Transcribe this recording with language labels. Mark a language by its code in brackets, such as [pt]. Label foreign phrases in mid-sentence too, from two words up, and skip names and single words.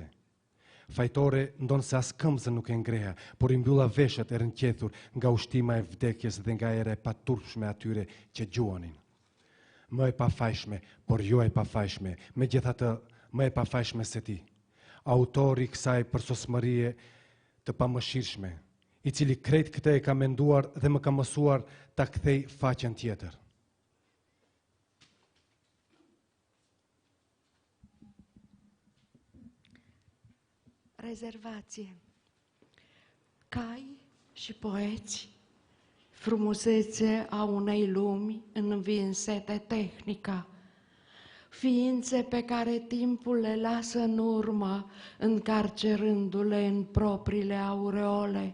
[sq] Fajtore ndonë se as këmbëzën nuk e ngreha, por i mbylla veshët e rënqethur nga ushtima e vdekjes dhe nga ere pa turpshme atyre që gjuanin. Më e pafajshme, por jo e pafajshme, me gjithatë më e pafajshme se ti, autori kësaj përsosmërie të pamëshirshme, i cili krejt këtë e ka menduar dhe më ka mësuar ta kthej faqen tjetër. [ro] Rezervație. Cai și poeți, frumusețe a unei lumi învinse de tehnica, ființe pe care timpul le lasă în urmă, încarcerându-le în propriile aureole.